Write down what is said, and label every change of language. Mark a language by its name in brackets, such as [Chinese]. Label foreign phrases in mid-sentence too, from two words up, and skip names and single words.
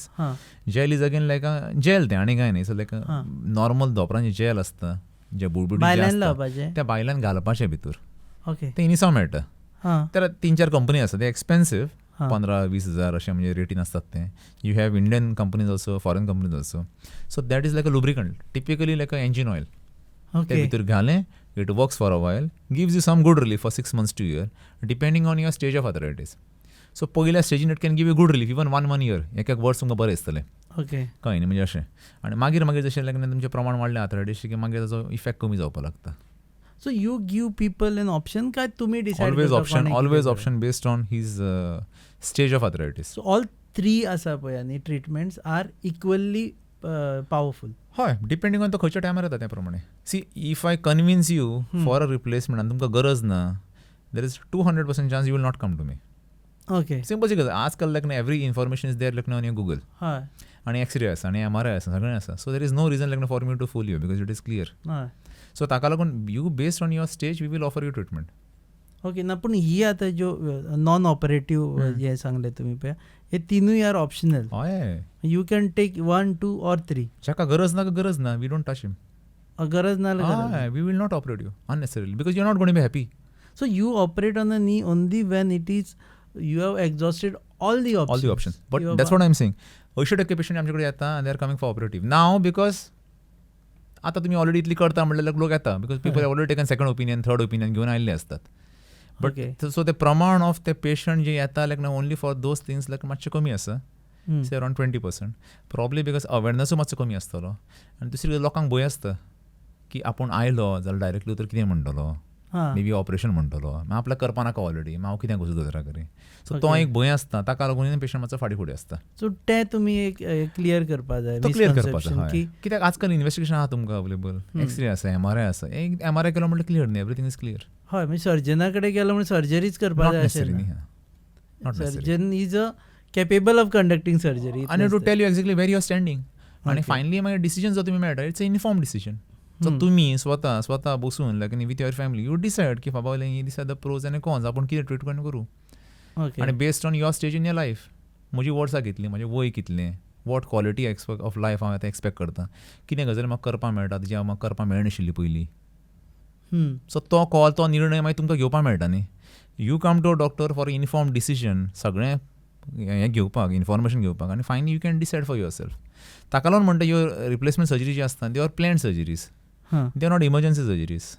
[English] gel is again like a gel [Konkani] तें आनी कांय न्ही. [English] so like normal [Konkani] दोपरांचें जेल आसता जे बुडबुडी आसता त्या बायलान घालपाचें भितर. ओके. तें इनिसांव मेळटा. तर 3-4 कंपनी आसा ते एक्सपेन्सीव 15-20 हजार अशें म्हणजे रेटीन असतात ते. [English] You have Indian companies also foreign companies also फॉरेन कंपनीज ऑल्सो. So that is like a lubricant typically like a engine oil. [Konkani] ते भितर घालें [English] it works for a while gives you some good relief for 6 months to a year depending on your stage of arthritis. सो [Konkani] पयल्या स्टेजीन [English] it can give you good relief even 1 year [Konkani] एक वर्स तुमकां बरें दिसतलें. [English] ओके. [Konkani] कळ्ळें न्ही म्हणजे अशें. आनी मागीर जशें लायक तुमचें प्रमाण वाडलें आर्थरायटीसचें की मागीर ताजो इफेक्ट कमी जावपाक लागता. [English] so you give people an option [Konkani] काय तुम्ही [English] डिसायड always option based on his stage of arthritis. so all 3 [Konkani] आसा पळय न्ही [English] treatments are equally powerful. [Konkani] हय [English] depending on [Konkani] तो खंयच्या टायमार येता त्या प्रमाणे. [English] see if I convince you for a replacement [Konkani] आनी तुमकां गरज ना [English] there is 200% chance you will not come to me. ओके. सिंपल [Konkani] गजाल आजकाल [English] like every information is there like on your Google. [Konkani] हय. आनी एक्सरे आसा आनी MRI आसा सगळें आसा. [English] So there is no reason like for me to fool you because it is clear. [Konkani] हय. [English] सो [Konkani] ताका लागून [English] you based on your stage we will offer you treatment. ओके. [Konkani] ना पूण ही आतां ज्यो [English] non operative [Konkani] जे सांगले तुमी पळय हे तिनूय [English] are optional. [Konkani] हय. [English] You can take 1, 2 or 3. [Konkani] जाका गरज ना [English] we don't touch him. [Konkani] गरज ना जाल्यार [English] We will not operate you unnecessarily because you are not going to be happy. So you operate on a knee only when it is you have exhausted all the ऑप्शन्स. but that's what I am saying [Konkani] 80% पेशंट आमचे कडेन येता आनी [English] they are coming for operative now because [Konkani] आतां तुमी ऑलरेडी इतली करता म्हणल्यार लोक येता [English] because people already taken second opinion third opinion [Konkani] घेवन आयिल्ले असतात. बट सो ते प्रमाण ऑफ ते पेशंट जे येता [English] like only for those things like [Konkani] मातशें कमी आसा. [English] say around 20% probably because [Konkani] अवेरनसूय मातसो कमी आसतलो आनी दुसरी लोकांक भंय आसता की आपूण आयलो जाल्यार डायरेक्टली उतर कितें म्हणटलो [English] may be operation [Konkani] म्हणटलो आपल्याक करपा नाका ऑलरेडी हांव कितें वचूं दोतोरा कडेन. सो तो एक भंय आसता ताका लागून पेशंट मातसो फाटी फुडें आसता. सो ते तुमी एक क्लियर करपा जाय. तो क्लियर करपा जाय कित्याक आजकाल इन्वेस्टिगेशन आहा तुमकां अवेलेबल. एक्सरे आसा MRI आसा. एक MRI केलो म्हणल्यार क्लियर न्ही [English] everything is clear. [Konkani] हय म्हणजे सर्जना कडेन गेलो म्हणजे सर्जरीच करपा जाय अशें ना. [English] Surgeon is a capable of conducting surgery आनी to tell you exactly where you are standing [Konkani] आनी फायनली मागीर डिसिजन जो तुमी मेळटा [English] it's a inform decision. [Konkani] सो तुमी स्वता बसून [English] like with your family you decide [Konkani] की बाबा ही दिसा [English] the pros [Konkani] आनी कॉन्स आपूण कितें ट्रिटमेंट करूं. आनी [English] based on your stage in your life [Konkani] म्हजी वर्सां कितलीं म्हजें वय कितलें [English] what quality of life [Konkani] हांव आतां एक्सपेक्ट करता कितें गजाली म्हाका करपाक मेळटा जे म्हाका करपाक मेळनाशिल्ली पयलीं. सो तो कॉल तो निर्णय मागीर तुमकां घेवपाक मेळटा न्ही. [English] You come to a doctor for inform decision [Konkani] सगळें हें घेवपाक इन्फॉर्मेशन घेवपाक [English] आनी finally you can decide for your self. [Konkani] ताका लागून म्हणटा [English] your replacement surgery [Konkani] जी आसता [English] they are planned surgeries. They are not emergency surgeries.